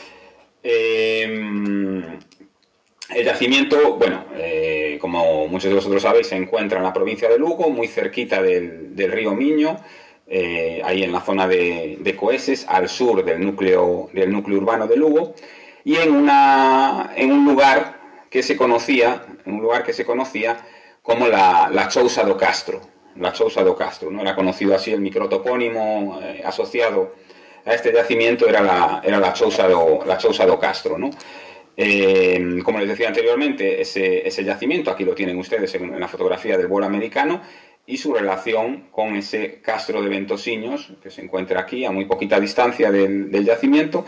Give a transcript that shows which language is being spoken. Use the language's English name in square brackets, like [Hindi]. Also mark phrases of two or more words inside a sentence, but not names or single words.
[Spanish] El yacimiento, bueno, como muchos de vosotros sabéis, se encuentra en la provincia de Lugo, muy cerquita del río Miño, ahí en la zona de Coeses, al sur del núcleo urbano de Lugo, y en un lugar que se conocía como la Chousa do Castro. La Chousa do Castro, ¿no? Era conocido así el microtopónimo asociado a este yacimiento, era la Chousa do Castro, ¿no? Como les decía anteriormente, ese yacimiento, aquí lo tienen ustedes en la fotografía del vuelo americano, y su relación con ese castro de Ventosiños, que se encuentra aquí a muy poquita distancia del yacimiento.